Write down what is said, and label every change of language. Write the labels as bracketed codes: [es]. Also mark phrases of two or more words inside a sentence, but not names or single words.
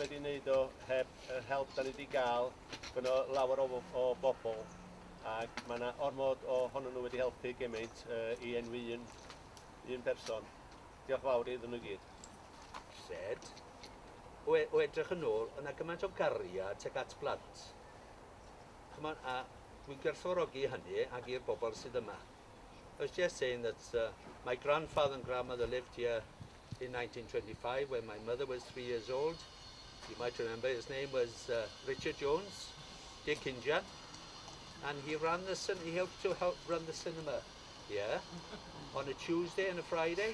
[cy] wneud o heb yr help da ni wedi gael gyda lawer o bobl ac mae yna ormod ohonyn nhw wedi helpu gymaint i enwi un person. Diolch fawr iddyn nhw gyd. Said, o edrych yn ôl, yna gymaint o gariad tuag at blant. A dwi'n gwerthfawrogi hynny ac i'r bobl sydd yma. [en] I was just saying that my grandfather and grandmother lived here in 1925 when my mother was 3 years old. You might remember his name was Richard Jones, Dick Injan, and he helped to run the cinema here on a Tuesday and a Friday.